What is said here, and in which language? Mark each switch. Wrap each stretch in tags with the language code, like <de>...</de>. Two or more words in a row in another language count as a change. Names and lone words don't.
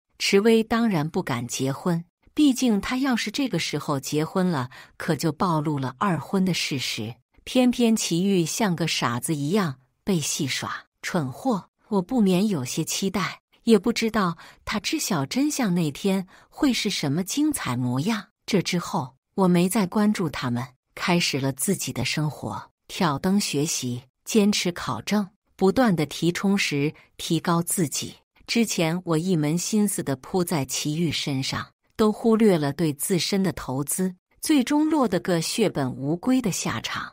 <zh>池薇當然不敢結婚，畢竟她要是這個時候結婚了，可就暴露了二婚的事實。偏偏祁煜像個傻子一樣被戲耍，蠢貨！我不免有些期待，也不知道他知曉真相那天會是什麼精彩模樣。這之後，我沒再關注他們，開始了自己的生活，挑燈學習，堅持考證，不斷地充實提高自己。之前我一門心思地撲在祁煜身上，都忽略了對自身的投資，最終落得個血本無歸的下場。</zh>